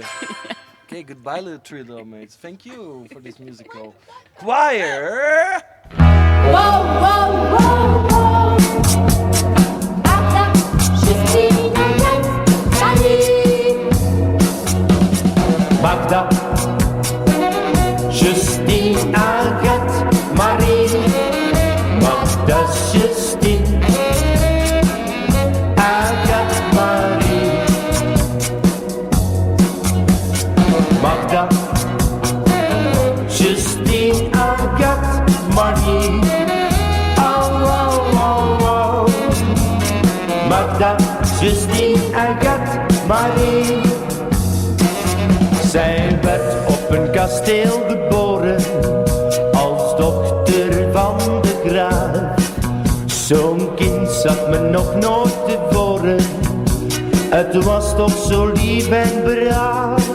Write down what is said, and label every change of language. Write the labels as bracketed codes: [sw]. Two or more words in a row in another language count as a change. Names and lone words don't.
[en] Okay, goodbye, little 3 little maids. Thank you for this musical choir. Magda, Justine, Agathe, Marie. Magda, Justine, Agathe, Marie. Magda, Justine, Agathe, Marie. Oh, oh, oh, oh. Magda, Justine, Agathe, Marie. [nl] Zij werd op een kasteel geboren, als dochter van de graaf. Zo'n kind zag me nog nooit tevoren, het was toch zo lief en braaf.